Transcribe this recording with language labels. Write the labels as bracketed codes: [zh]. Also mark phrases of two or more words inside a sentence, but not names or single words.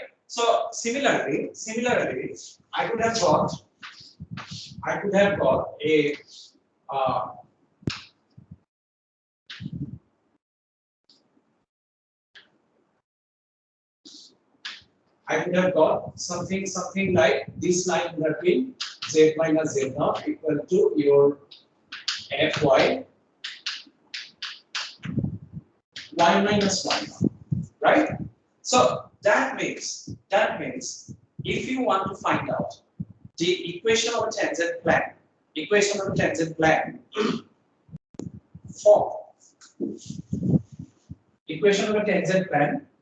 [en] So similarly, I could have got a I could have got something like this line would have been z minus z naught equal to your fy y minus y naught, right? So that means if you want to find out the equation of a tangent plane, for equation of a tangent plane